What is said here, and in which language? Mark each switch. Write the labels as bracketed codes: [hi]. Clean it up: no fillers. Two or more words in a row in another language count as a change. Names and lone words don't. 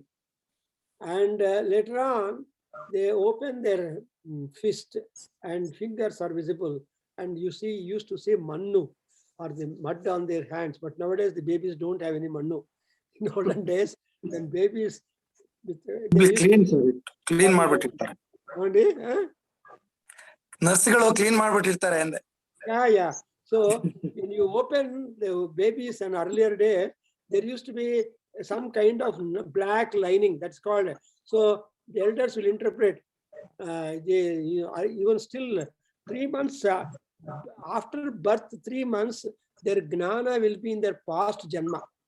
[en] And later on, they open their fist and fingers are visible. And you used to say mannu, or the mud on their hands. But nowadays, the babies don't have any mannu. In olden days, when babies... [kn] ಕ್ಲೀನ್ ಮಾಡ್ಬಿಟ್ಟಿರ್ತಾರೆ, ನರ್ಸ್ಗಳು ಕ್ಲೀನ್ ಮಾಡ್ಬಿಟ್ಟಿರ್ತಾರೆ ಅಂದೆ. [en] Yeah. So when you open the babies in earlier days, there used to be some kind of black lining, that's called. So the elders will interpret, even still 3 months after birth, 3 months, their gnana will be in their past janma.